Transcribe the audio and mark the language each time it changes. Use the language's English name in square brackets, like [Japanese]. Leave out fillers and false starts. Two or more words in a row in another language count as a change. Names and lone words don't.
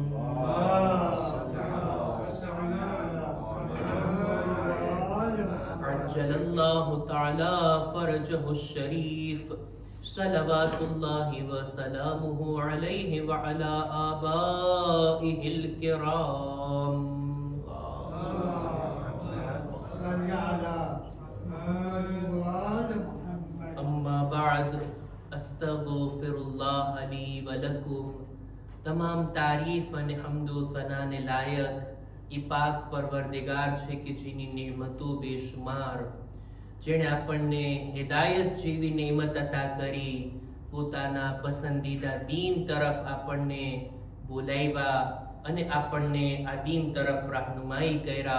[Arabic] عجل الله تعالى فرجه الشريف صلوات الله وسلامه عليه وعلى آبائه الكرام أما بعد أستغفر الله لي ولكم तमाम [Gujarati] तारीफ અને હમદો સનાને લાયક એ પાક પરવરદિગાર છે કે જેની નિમતો બેશુમાર જેણે આપણને હિદાયત જેવી નિમત અતા કરી પોતાના પસંદીદા દીન તરફ આપણને બોલાવ્યા અને આપણને આ દીન તરફ રહેનુમાઈ કર્યા